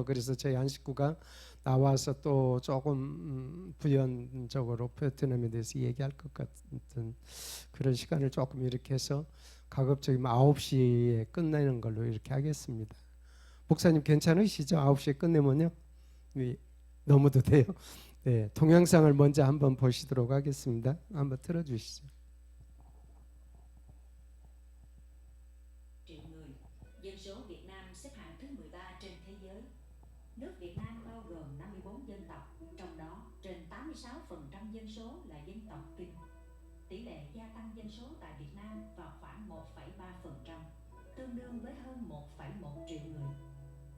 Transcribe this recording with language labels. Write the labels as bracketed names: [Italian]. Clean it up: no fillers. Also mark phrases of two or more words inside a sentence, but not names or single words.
[Korean] 그래서 저희 안식구가 나와서 또 조금 부연적으로 베트남에 대해서 얘기할 것 같은 그런 시간을 조금 이렇게 해서 가급적이면 9시에 끝내는 걸로 이렇게 하겠습니다. 목사님 괜찮으시죠? 9시에 끝내면요? 넘어도 돼요? 네, 동영상을 먼저 한번 보시도록 하겠습니다. 한번 틀어주시죠. [Vietnamese] Dân số Việt Nam xếp hạng thứ 13 trên thế giới. Nước Việt Nam bao gồm 54 dân tộc, trong đó trên 86% dân số là dân tộc Kinh. Tỷ lệ gia tăng dân số tại Việt Nam vào khoảng 1,3%, tương đương với hơn 1,1 triệu người.